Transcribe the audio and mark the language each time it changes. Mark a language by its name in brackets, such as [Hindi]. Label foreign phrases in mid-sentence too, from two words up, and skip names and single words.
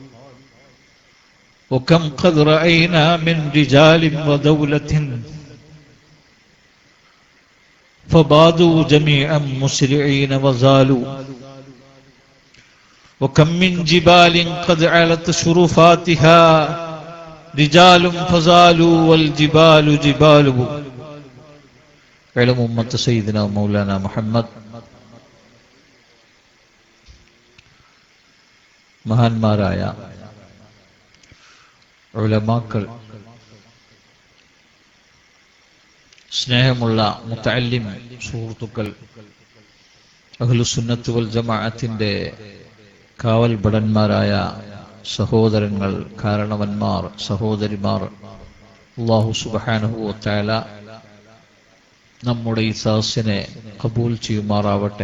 [Arabic] وكم قد رأينا من رجال ودولة فبادوا جميعا مسرعين وزالوا. وكم من جبال قد علت شرفاتها رجال فزالوا والجبال جبال. علم أمة سيدنا مولانا محمد. [Malayalam] മഹാന്മാരായ ഉലമാക്കൾ, സ്നേഹമുള്ള മുതഅല്ലിം സുഹൃത്തുക്കൾ, അഹ്ലുസുന്നത്ത് വൽ ജമാഅത്തിന്റെ കാവൽ ഭടന്മാരായ സഹോദരങ്ങൾ, കാരണവന്മാർ, സഹോദരിമാർ, [Arabic] الله سبحانه وتعالى [Malayalam] നമ്മുടെ ഈ സദസ്സിനെ ഖബൂൽ ചെയ്യുമാറാവട്ടെ.